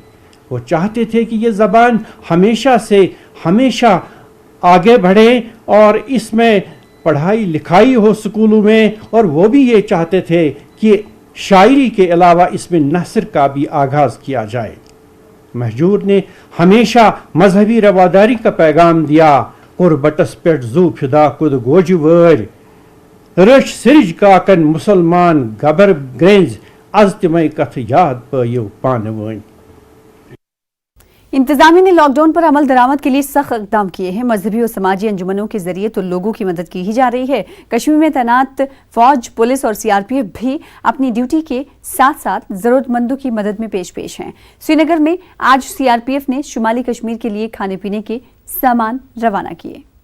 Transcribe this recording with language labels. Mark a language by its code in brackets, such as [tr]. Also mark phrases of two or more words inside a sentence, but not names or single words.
[ur] وہ چاہتے تھے کہ یہ زبان ہمیشہ آگے بڑھے اور اس میں پڑھائی لکھائی ہو اسکولوں میں، اور وہ بھی یہ چاہتے تھے کہ شاعری کے علاوہ اس میں نثر کا بھی آغاز کیا جائے. مہجور نے ہمیشہ مذہبی رواداری کا پیغام دیا. [ks] कुर्बटस पेट जू फिदा कुद गोजवर रश सिरज काकन मुसलमान गबर ग्रेंज आज तिमय कथ याद पयो पानवन। [ur] انتظامیہ نے لاک ڈاؤن پر عمل درآمد کے لیے سخت اقدام کیے ہیں. مذہبی اور سماجی انجمنوں کے ذریعے تو لوگوں کی مدد کی ہی جا رہی ہے. کشمیر میں تعینات فوج، پولیس اور سی آر پی ایف بھی اپنی ڈیوٹی کے ساتھ ساتھ ضرورت مندوں کی مدد میں پیش ہیں. سرینگر میں آج سی آر پی ایف نے شمالی کشمیر کے لیے کھانے پینے کے سامان روانہ کیے.